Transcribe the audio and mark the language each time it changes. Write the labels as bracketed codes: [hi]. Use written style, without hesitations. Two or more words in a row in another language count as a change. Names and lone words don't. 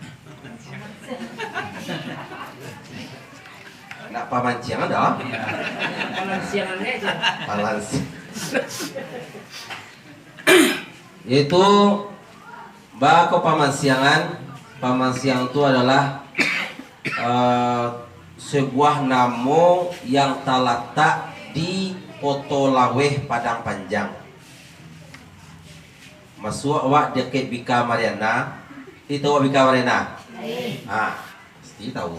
[min] Nak Pamansiangan dah? [id] Pamansiangannya aja. [min] Itu bako Pamansiangan. [id] Pamansiangan itu adalah sebuah namo yang terletak di Potolaweh Padang Panjang. [min] masuk awak dekat Bika Mariana. Itu awak Bika Mariana. Pasti tahu.